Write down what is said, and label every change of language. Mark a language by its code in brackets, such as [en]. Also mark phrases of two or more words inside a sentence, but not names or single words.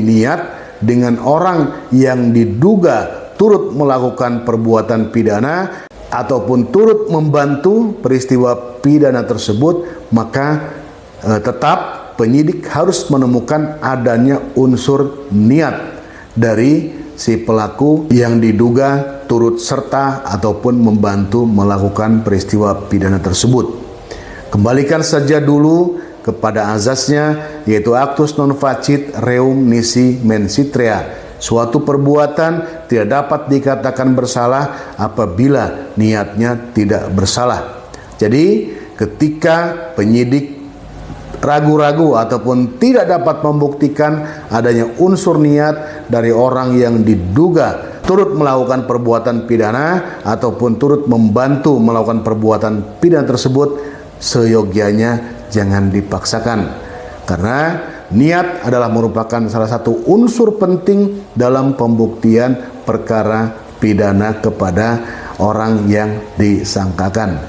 [id] niat dengan orang yang diduga turut melakukan perbuatan pidana ataupun turut membantu peristiwa pidana tersebut, maka tetap penyidik harus menemukan adanya unsur niat dari si pelaku yang diduga turut serta ataupun membantu melakukan peristiwa pidana tersebut. Kembalikan saja dulu kepada azasnya, yaitu [la] actus non facit reum nisi mensitria. [id] Suatu perbuatan tidak dapat dikatakan bersalah apabila niatnya tidak bersalah. Jadi ketika penyidik ragu-ragu ataupun tidak dapat membuktikan adanya unsur niat dari orang yang diduga turut melakukan perbuatan pidana ataupun turut membantu melakukan perbuatan pidana tersebut, seyogyanya jangan dipaksakan, karena niat adalah merupakan salah satu unsur penting dalam pembuktian perkara pidana kepada orang yang disangkakan.